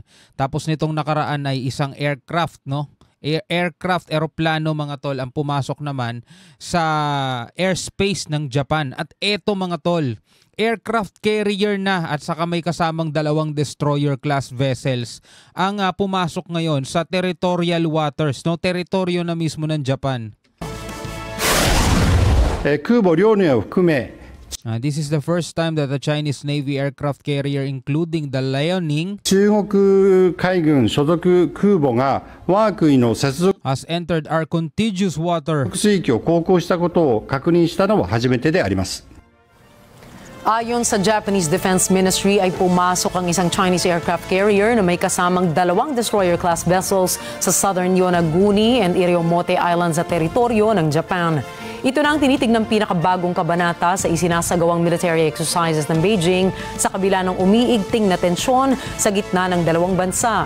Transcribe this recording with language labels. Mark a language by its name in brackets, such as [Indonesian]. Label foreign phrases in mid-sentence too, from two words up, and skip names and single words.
[Filipino] Tapos nitong nakaraan ay isang aircraft, no? Aeroplano, mga tol, ang pumasok naman sa airspace ng Japan. At eto, mga tol, [English] aircraft carrier [Filipino] na at saka may kasamang dalawang [English] destroyer class vessels [Filipino] ang pumasok ngayon sa territorial waters, no? Teritoryo na mismo ng Japan. [Japanese] 空母遼寧を含め [English] This is the first time that the Chinese Navy aircraft carrier, including the Liaoning, [Japanese] 中国海軍所属空母が我が国の接続 [English] has entered our contiguous water. [Japanese] 水域を航行したことを確認したのは初めてであります。 [Filipino] Ayon sa Japanese Defense Ministry ay pumasok ang isang Chinese aircraft carrier na may kasamang dalawang [English] destroyer-class vessels [Filipino] sa Southern Yonaguni and Iriomote Islands sa teritoryo ng Japan. Ito na ang tinitig ng pinakabagong kabanata sa isinasagawang [English] military exercises [Filipino] ng Beijing sa kabila ng umiigting na tensyon sa gitna ng dalawang bansa.